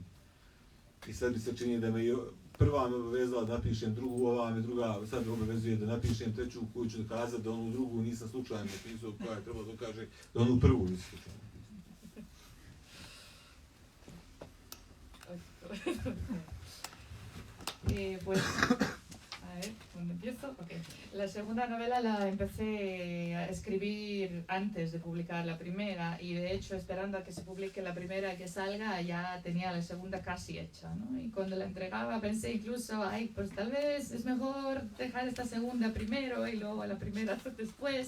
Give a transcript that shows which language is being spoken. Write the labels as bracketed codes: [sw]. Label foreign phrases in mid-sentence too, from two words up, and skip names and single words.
[bs] I sad mi se čini da me prva me obavezala da napišem drugu, ova me druga sad obavezuje da napišem treću koju ću dokazati da onu drugu nisam slučajno napisao, koja je trebalo dokaže da onu prvu nisam slučajno napisao. [es] Pues, a ver, ¿dónde empiezo? Okay. La segunda novela la empecé a escribir antes de publicar la primera y de hecho esperando a que se publique la primera y que salga ya tenía la segunda casi hecha, ¿no? Y cuando la entregaba pensé incluso, ay, pues tal vez es mejor dejar esta segunda primero y luego la primera después.